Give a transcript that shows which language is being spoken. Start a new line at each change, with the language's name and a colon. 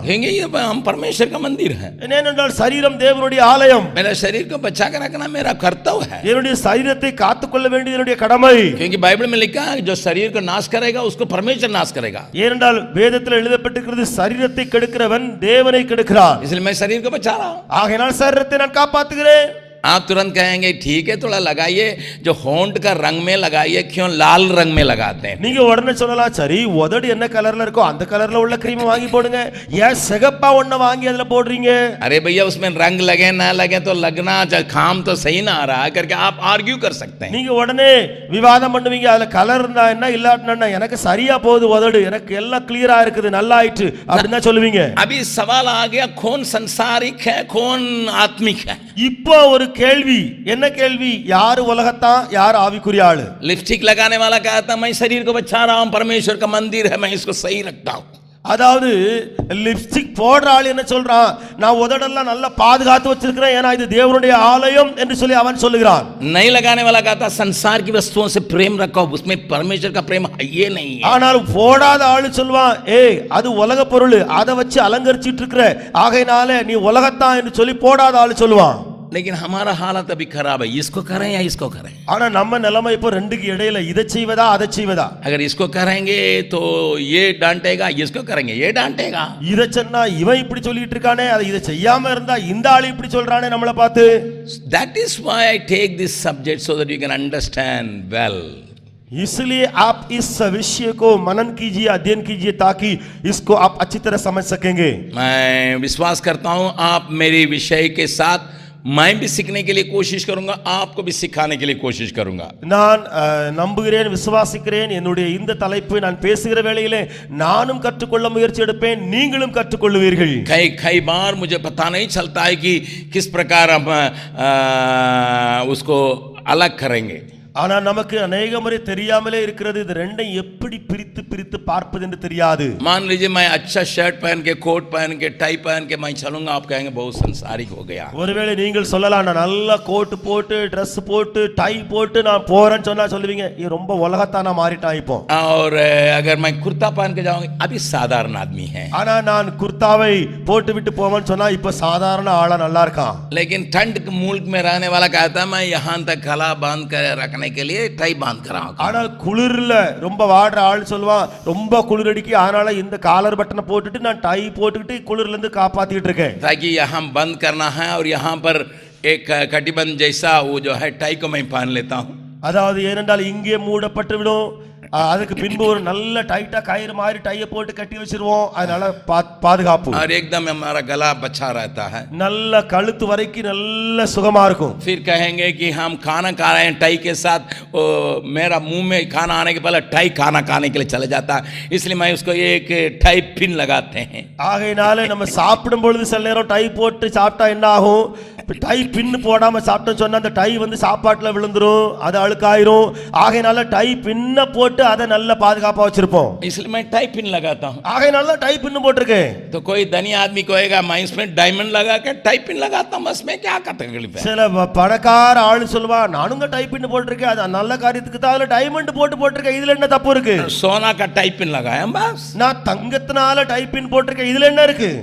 Hindi: कहेंगे ये हम परमेश्वर का मंदिर है,
Tamil: ஏனென்றால் சரீரம் தேவனுடைய ஆலயம்,
Hindi: मेरा शरीर को बचा कर रखना मेरा कर्तव्य है,
Tamil: என்னுடைய சரீரத்தை காத்துக்கொள்ள வேண்டியது என்னுடைய கடமை।
Hindi: क्योंकि बाइबल में लिखा है जो शरीर को नाश करेगा उसको परमेश्वर नाश करेगा,
Tamil: ஏனென்றால் வேதத்தில் எழுதப்பட்டிருக்கிறது சரீரத்தை கெடுக்கிறவன் தேவனை கெடுக்கிறான்।
Hindi: इसलिए मैं शरीर को बचा रहा हूँ।
Tamil: ஆகையால் சரீரத்தை நான் காப்பாத்துகிறேன்।
Hindi: आप तुरंत कहेंगे ठीक है थोड़ा लगाइए, जो होंठ का रंग में लगाइए, क्यों लाल रंग में लगाते हैं।
Tamil: நீங்க உடனே சொல்லலாம், சரி உதடு என்ன கலர்ல இருக்கோ அந்த கலர்ல உள்ள கிரீம் வாங்கி போடுங்க, ஏன் சிகப்பா ஒண்ண வாங்கி அதுல போடுறீங்க।
Hindi: अरे भैया उसमें रंग लगे ना लगे तो लगना काम तो सही ना आ रहा है करके आप आर्ग्यू कर सकते हैं।
Tamil: நீங்க உடனே விவாதம் பண்ணுவீங்க, அதுல கலர் இருந்தா என்ன இல்லாட்டினா எனக்கு சரியா போகுது உதடு, எனக்கு எல்லாம் கிளியரா இருக்குது நல்லா ஆயிட்டு அப்படின்னு தான் சொல்லுவீங்க।
Hindi: अभी सवाल आ गया कौन संसारिक है कौन आत्मिक है।
Tamil: இப்போ ஒரு கேள்வி, என்ன கேள்வி, யார் உலகத்தான் யார் ஆவிக்குரிய ஆளு।
Hindi: लिपस्टिक लगाने वाला कहता मैं शरीर को बचा रहा हूं, परमेश्वर का मंदिर है, मैं इसको सही रखता हूं।
Tamil: அதாவது லிப்ஸ்டிக் போடுற ஆள் என்ன சொல்றான், நான் உதடெல்லாம் நல்லா பாதுகாத்து வச்சிருக்கிறேன், ஏன்னா இது தேவனுடைய ஆலயம் என்று சொல்லி அவன் சொல்லுகிறான்।
Hindi: नहीं लगाने वाला कहता संसार की वस्तुओं से प्रेम रखो, उसमें परमेश्वर का प्रेम है ये नहीं है।
Tamil: ஆனால் போடாத ஆளு சொல்வான், ஏய் அது உலக பொருள், அதை வச்சு அலங்கரிச்சிட்டு இருக்கிற, ஆகையினால நீ உலகத்தான் என்று சொல்லி போடாத ஆளு சொல்லுவான்।
Hindi: लेकिन हमारा हालत अभी खराब है, इसको करें या इसको करें।
Tamil: ஆனா நம்ம நிலைமை இப்போ ரெண்டுக்கு இடையில, இதை செய்வதா அதை செய்வதா।
Hindi: अगर इसको करेंगे तो ये डांटेगा, इसको करेंगे ये डांटेगा।
Tamil: இதை சொன்னா இவன் இப்படி சொல்லிட்டு இருக்கானே, அதை இதை செய்யாம இருந்தா இந்த ஆளு இப்படி சொல்றானே நம்மளை பார்த்து।
English: That is why I take this subject so that you can understand well.
Hindi: इसलिए आप इस विषय को मनन कीजिए, अध्ययन कीजिए, ताकि इसको आप अच्छी तरह समझ सकेंगे। मैं विश्वास करता हूं आप मेरे विषय के साथ मैं भी सीखने के लिए कोशिश करूंगा, आपको भी सिखाने के लिए कोशिश करूंगा।
Tamil: நான் நம்புகிறேன், விசுவாசிக்கிறேன், என்னுடைய இந்த தலைப்பு நான் பேசுகிற வேளையிலே நானும் கற்றுக்கொள்ள முயற்சி எடுப்பேன், நீங்களும் கற்றுக்கொள்வீர்கள்।
Hindi: कई बार मुझे पता नहीं चलता है कि किस प्रकार हम उसको अलग करेंगे।
Tamil: ஆனா நமக்கு अनेक முறை தெரியாமலே இருக்கிறது, இது ரெண்டையும் எப்படி பிரித்து பிரித்து பார்ப்பது என்று தெரியாது।
Hindi: मान लीजिए मैं अच्छा शर्ट पहन के कोट पहन के टाई पहन के मैं चलूंगा, आप कहेंगे बहुत संसारिक हो गया।
Tamil: ஒருவேளை நீங்கள் சொல்லலாம், நான் நல்ல கோட் போட்டு Dress போட்டு டை போட்டு நான் போறேன்னு சொன்னா சொல்லுவீங்க, இது ரொம்ப உலகத்தானா மாறிட்டான் இப்போ।
Hindi: और अगर मैं कुर्ता पहन के जाऊंगा, अभी साधारण आदमी है।
Tamil: ஆனா நான் குர்தாவை போட்டு விட்டு போவேன்னு சொன்னா இப்ப சாதாரண ஆளா நல்லா இருக்கான்।
Hindi: लेकिन ठंड के मुल्क में रहने वाला कहता है मैं यहाँ तक गला बांध कर रखने के लिए टाई बांध कर रहा हूं।
Tamil: ஆனா குளிர்ல ரொம்ப வாடுற ஆள் சொல்வான், ரொம்ப குளிர் அடிக்கு, அதனால இந்த காலர் பட்டனை போட்டுட்டு நான் டை போட்டுக்கிட்டு குளிர்ல இருந்து காப்பாத்திட்டு இருக்கேன்।
Hindi: ताकि यहाँ बंद करना है और यहाँ पर एक कटिबंध जैसा वो जो है टाई को मैं पहन लेता हूँ।
Tamil: அதாவது ஏனென்றால் இங்கே மூடப்பட்டு விடும், அதுக்கு பின்பு ஒரு நல்ல டைட்டா கயிறு மாதிரி டையை போட்டு கட்டி வச்சிருவோம், அதனால பாதுகாப்பு।
Hindi: और एकदम हमारा गला बचा रहता है,
Tamil: நல்ல கழுத்து வரைக்கும் நல்ல சுகமா இருக்கும்।
Hindi: फिर कहेंगे कि हम खाना खा रहे हैं टाई के साथ, मेरा मुंह में खाना आने के पहले टाई खाना खाने के लिए चले जाता है, इसलिए मैं उसको एक टाई पिन लगाते हैं।
Tamil: ஆகையினால நம்ம சாப்பிடும் பொழுது சில நேரம் டை போட்டு சாப்பிட்டா என்ன ஆகும், டை பின் போடாம சாப்பிட்டோம்னு சொன்னா அந்த டை வந்து சாப்பாட்டுல விழுந்துரும், அது அழுக்காயிரும்। ஆகையினால டை பின்ன போட்டு போட்டு அதை நல்ல பாதுகாப்பா வச்சிருப்போம்.
Hindi: इसलिए मैं टाई पिन लगाता हूँ.
Tamil: ஆகையினால தான் டைப் இன்னும் போட்டிருக்கேன்.
Hindi: तो कोई धनी आदमी कहेगा मैं इसमें डायमंड लगा के टाई पिन लगाता हूँ, इसमें क्या तकलीफ है?
Tamil: சில பணக்கார ஆளு சொல்வா நானும் டைப் இன்னும் போட்டிருக்கேன், அது நல்ல காரியத்துக்கு தான் அதுல டைமண்ட் போட்டிருக்கேன், இதுல என்ன தப்பு இருக்கு?
Hindi: सोना का टाई पिन लगाया बस.
Tamil: நான் தங்கத்தினால டைப் பின் போட்டிருக்கேன், இதுல என்ன இருக்கு?